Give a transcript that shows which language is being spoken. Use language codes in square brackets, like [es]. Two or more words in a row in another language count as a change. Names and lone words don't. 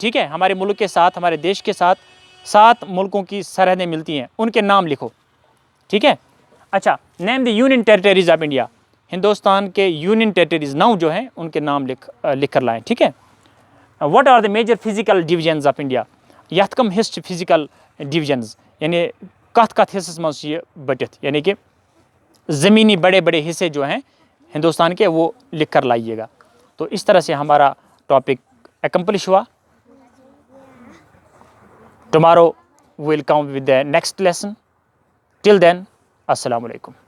[ur] ٹھیک ہے، ہمارے ملک کے ساتھ ہمارے دیش کے ساتھ 7 ملکوں کی سرحدیں ملتی ہیں. ان کے نام لکھو۔ ٹھیک ہے. اچھا, [en] Name the union territories of India. [ur] ہندوستان کے [en] union territories [ur] 9 جو ہیں ان کے نام لکھ کر لائیں. ٹھیک ہے. [en] What are the major physical divisions of India. [ks] यथ कम हिस्ट [en] physical divisions [ks] यानी कथ हिस्सस मज ये बटित [ur] یعنی کہ زمینی بڑے بڑے حصے جو ہیں ہندوستان کے وہ لکھ کر لائیے گا. تو اس طرح سے ہمارا ٹاپک accomplish ہوا. [en] Tomorrow we will come with the next lesson. Till then, [ar] السلام عليكم.